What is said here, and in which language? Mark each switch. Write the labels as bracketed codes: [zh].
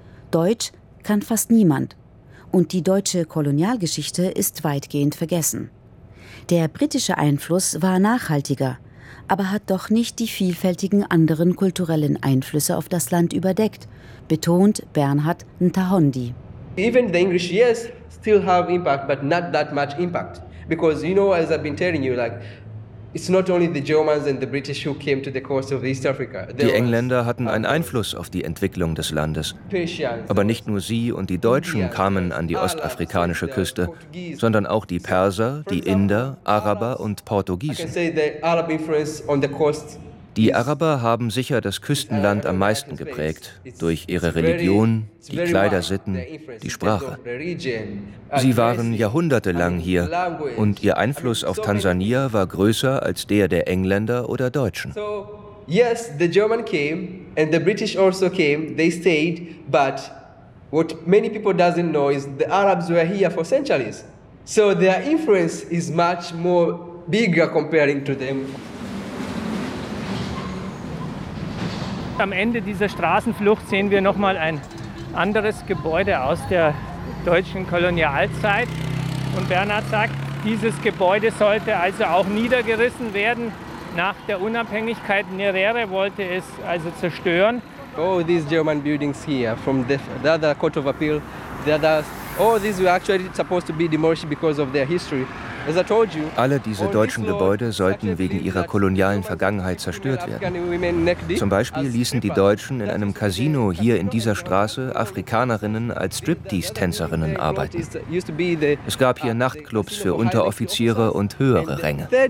[de] Deutsch kann fast niemand. Und die deutsche Kolonialgeschichte ist weitgehend vergessen. Der britische Einfluss war nachhaltiger, aber hat doch nicht die vielfältigen anderen kulturellen Einflüsse auf das Land überdeckt, betont Bernhard Ntahondi. [en] Even the English, yes, still have impact, but not that much impact. Because, you know, as I've been telling you, like, it's not only the Germans and the British who came to the coast of East Africa. [de] Die Engländer hatten einen Einfluss auf die Entwicklung des Landes. Aber nicht nur sie und die Deutschen kamen an die ostafrikanische Küste, sondern auch die Perser, die Inder, Araber und Portugiesen. [en] I can say the Arab influence on the coast. [de] Die Araber haben sicher das Küstenland am meisten geprägt, durch ihre Religion, die Kleidersitten, die Sprache. Sie waren jahrhundertelang hier und ihr Einfluss auf Tansania war größer als der der Engländer oder Deutschen. [en] Yes, the German came and the British also came, they stayed, but what many people doesn't know is the Arabs were here for centuries. So their influence is much more bigger comparing to them. [de] Am Ende dieser Straßenflucht sehen wir noch mal ein anderes Gebäude aus der deutschen Kolonialzeit. Und Bernhard sagt, dieses Gebäude sollte also auch niedergerissen werden nach der Unabhängigkeit. Nyerere wollte es also zerstören. [en] Oh, these German buildings here from the other Court of Appeal, the other. Oh, these were actually supposed to be demolished because of their history. [de] Alle diese deutschen Gebäude sollten wegen ihrer kolonialen Vergangenheit zerstört werden. Zum Beispiel ließen die Deutschen in einem Casino hier in dieser Straße Afrikanerinnen als Striptease-Tänzerinnen arbeiten. Es gab hier Nachtclubs für Unteroffiziere und höhere Ränge.